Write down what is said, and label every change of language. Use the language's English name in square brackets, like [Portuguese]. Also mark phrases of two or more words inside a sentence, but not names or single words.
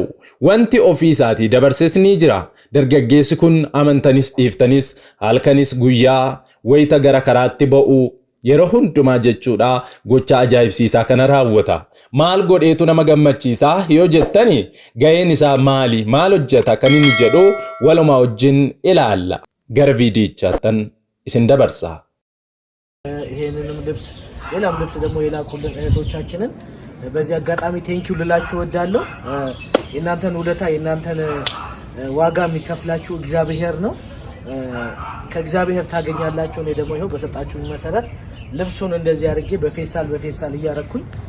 [Oromo] Wanti ofii isaatii dabarses ni jira. Dargaggeessi kun amantanis dhiiftanis halkanis guyyaa wayita gara karaatti ba'u yeroo hundumaa jechuudha gocha ajaa'ibsiisaa kana raawwata. Maal godheetu nama gammachiisaa yoo jettani ga'een isaa maali? Maal hojjeta kan inni jedhu walumaa wajjin ilaalla. Gara viidiyochaattan isin dabarsa. [Amharic] ይሄንንም ልብስ ሌላም ልብስ ደግሞ የላኩልን እህቶቻችንን በዚህ አጋጣሚ ቴንኪው ልላችሁ እወዳለሁ። የእናንተን ውለታ የእናንተን ዋጋ የሚከፍላችሁ እግዚአብሔር ነው። ከእግዚአብሔር ታገኛላችሁ። እኔ ደግሞ ይሄው በሰጣችሁ መሰረት ልብሱን እንደዚህ አድርጌ በፌስታል እያረኩኝ